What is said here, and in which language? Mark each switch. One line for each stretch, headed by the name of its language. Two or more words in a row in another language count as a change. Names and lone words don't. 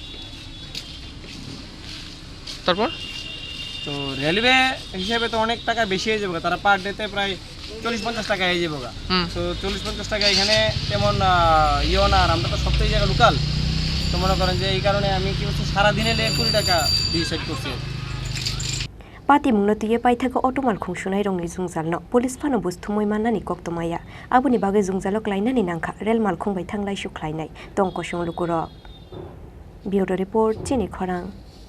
Bangla: তারপর তো রেলওয়ে হিসেবে তো অনেক টাকা বেশি হয়ে যাবে তারা
English: per day
Bangla: প্রায় 40-50 টাকা হয়ে যাবে তো 40-50 টাকা এখানে তেমন ইয়েও না আর আমরা তো সবথেকে জায়গা লোকাল তো মনে করেন যে এই কারণে আমি কি হচ্ছে সারাদিনে 20 টাকা ডিসাইড করছি
Kok Borok: Pati mungno tuye paithago otomal khungsunai rongni jungjalno police phano busthumoi mannani koktomaya aboni bagai jungjalo klainani nangkha rel malkhung bai thanglai sukhlainai tongko songlukuro
English: Bureau Report
Kok Borok: Chini Khorang